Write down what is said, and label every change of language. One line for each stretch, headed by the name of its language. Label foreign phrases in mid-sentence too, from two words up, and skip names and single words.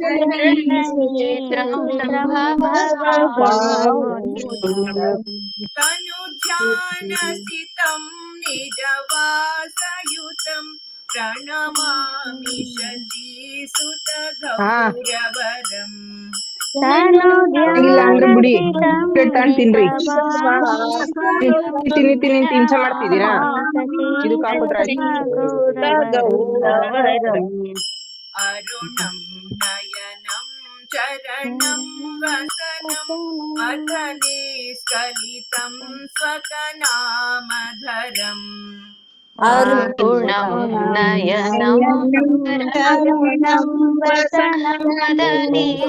Sanskrit: तनुध्यानसितं निजवासयुतं प्रणमामि शचीसुत गौरवरम्
Kannada: ಇಲ್ಲ ಅಂದ್ರೆ ಬಿಡಿ ಟರ್ನ್ ತಿನ್ರಿ ತಿನ್ನಿ ತಿನ್ನಿ ಹಿಂಸೆ ಮಾಡ್ತಿದ್ದೀರಾ ಇದಕ್ಕೆ ಹಾಕಿದ್ರೆ
Sanskrit: अरुणं नयनं चरणं वसनं मथने स्खलितं स्वकनामधरम् अरुणं नयनं वसनं मदने